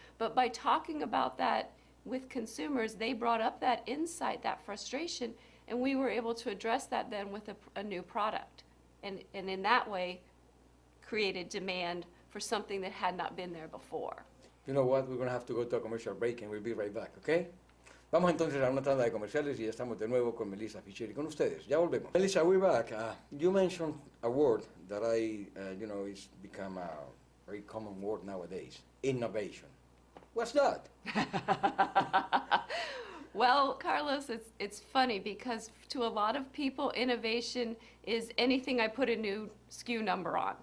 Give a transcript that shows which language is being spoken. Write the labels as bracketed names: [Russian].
[English] But by talking about that with consumers, they brought up that insight, that frustration, and we were able to address that then with a new product. And in that way, created demand for something that had not been there before. You know what? We're going to have to go to a commercial break, and we'll be right back, okay? [Spanish] Vamos entonces a una tanda de comerciales y ya estamos de nuevo con Melissa Fisher y con ustedes. Ya volvemos. [English] Melissa, we're back. You mentioned a word that it's become a very common word nowadays: innovation. What's that? Well, Carlos, it's funny because to a lot of people, innovation is anything I put a new SKU number on.